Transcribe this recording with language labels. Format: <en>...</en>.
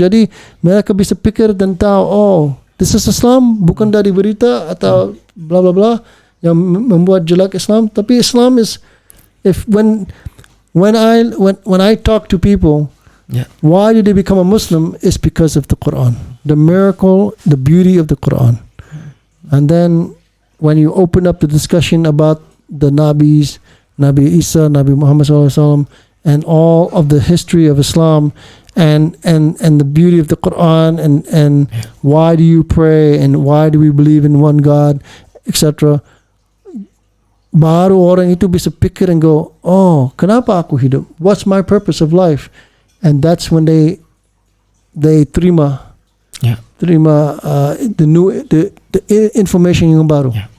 <id>Jadi mereka bisa pikir dan tahu, oh,</id> <en>this is Islam,</en> <id>bukan dari berita atau bla bla bla yang membuat jelek Islam. Tapi</id> <en>Islam is, when I talk to people, why did they become a Muslim? Is because of the Quran, the miracle, the beauty of the Quran. And then when you open up the discussion about the Nabis, Nabi Isa, Nabi Muhammad SAW, and all of the history of Islam, and the beauty of the Quran, and why do you pray, and why do we believe in one God, etc.</en> <id>Baru orang itu bisa pikir</id> <en>and go,</en> <id>oh, kenapa aku hidup?</id> <en>What's my purpose of life? And that's when they terima the information</en> <id>yang baru.</id>